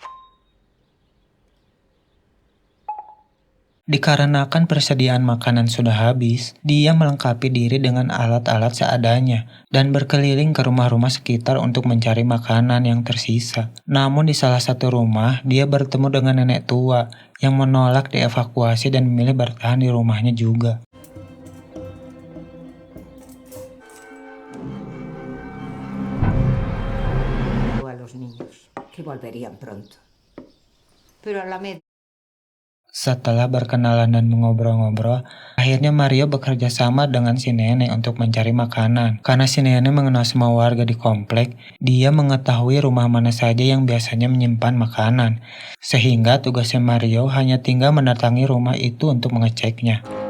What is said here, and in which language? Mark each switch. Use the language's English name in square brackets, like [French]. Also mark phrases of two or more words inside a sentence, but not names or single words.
[Indonesian] Dikarenakan persediaan makanan sudah habis, dia melengkapi diri dengan alat-alat seadanya dan berkeliling ke rumah-rumah sekitar untuk mencari makanan yang tersisa. Namun di salah satu rumah, dia bertemu dengan nenek tua yang menolak dievakuasi dan memilih bertahan di rumahnya juga. [Spanish] A los niños que volverían pronto. Pero a la media. [Indonesian] Setelah berkenalan dan mengobrol-ngobrol, akhirnya Mario bekerja sama dengan si nenek untuk mencari makanan. Karena si nenek mengenal semua warga di komplek, dia mengetahui rumah mana saja yang biasanya menyimpan makanan. Sehingga tugasnya Mario hanya tinggal mendatangi rumah itu untuk mengeceknya.